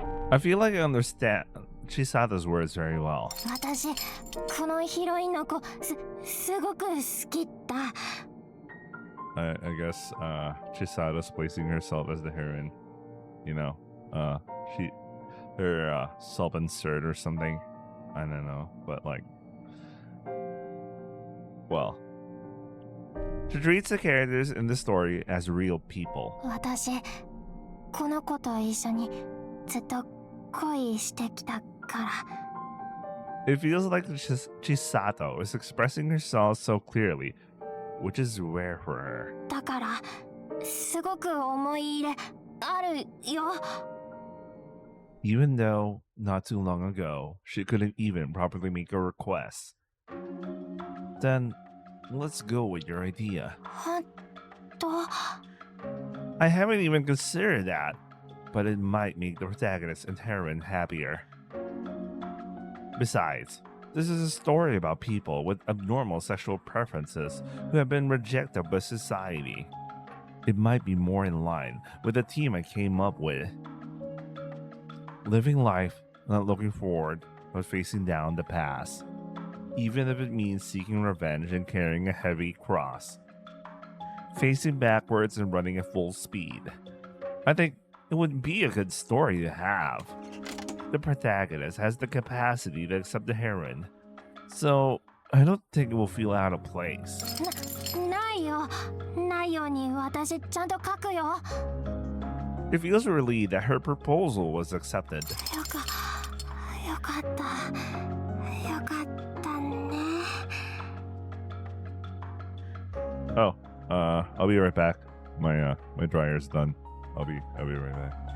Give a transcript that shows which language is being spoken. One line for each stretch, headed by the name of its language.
English: I feel like I understand Chisato's words very well.
Japanese: 私このヒロインの子すごく好きだ。
English: I guess Chisato's placing herself as the heroine. You know, her self-insert or something. I don't know, but like, well, she treats the characters in the story as real people.
Japanese: 私この子と一緒にずっと恋してきたから。
English: It feels like Chisato is expressing herself so clearly, which is rare for her.
Japanese: だからすごく思い入れあるよ。
English: Even though not too long ago she couldn't even properly make a request. Then let's go with your idea.
Japanese: 本当？
English: I haven't even considered that, but it might make the protagonist and heroine happier. Besides, this is a story about people with abnormal sexual preferences who have been rejected by society. It might be more in line with the theme I came up with. Living life, not looking forward, but facing down the past. Even if it means seeking revenge and carrying a heavy cross. Facing backwards and running at full speed. I think it would be a good story to have. The protagonist has the capacity to accept the heroine, so I don't think it will feel out of place.
Japanese: ないよ。ないように私ちゃんと書くよ。
English: It feels relieved that her proposal was accepted.
Japanese: よかった。よかったね。
English: Oh, I'll be right back. My dryer's done. I'll be right back.